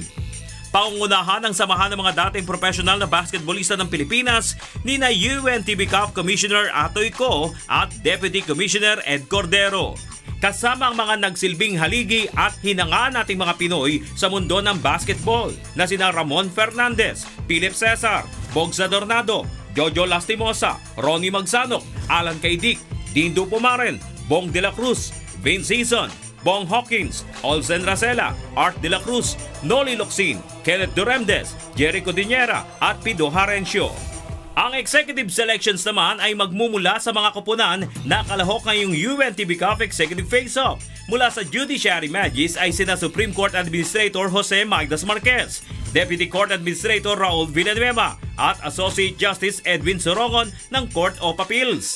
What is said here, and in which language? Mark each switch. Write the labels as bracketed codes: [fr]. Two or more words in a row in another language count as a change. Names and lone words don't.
[tl] Pangungunahan ng samahan ng mga dating professional na basketballista ng Pilipinas ni na [en] UNTV Cup Commissioner [tl] Atoy Co at [en] Deputy Commissioner [tl] Ed Cordero. Kasama ang mga nagsilbing haligi at hinanga nating mga Pinoy sa mundo ng basketball na sina Ramon Fernandez, Philip Cesar, Bogza Dornado, Jojo Lastimosa, Ronnie Magsanok, Alan Kaidik, Dindo Pumaren, Bong de la Cruz, Vince Season, Bong Hawkins, Olsen Racela, Art de la Cruz, Noli Locsin, Kenneth Duremdes, Jericho Diniera at Pido Harencio. Ang [en] executive selections [tl] naman ay magmumula sa mga koponan na kalahok ngayong UNTV Cup Executive Face-Off. Mula sa Judiciary Magis ay sina [en] Supreme Court Administrator [tl] Jose Magdas Marquez, [en] Deputy Court Administrator [tl] Raul Villanueva at [en] Associate Justice [tl] Edwin Sorongon ng Court of Appeals.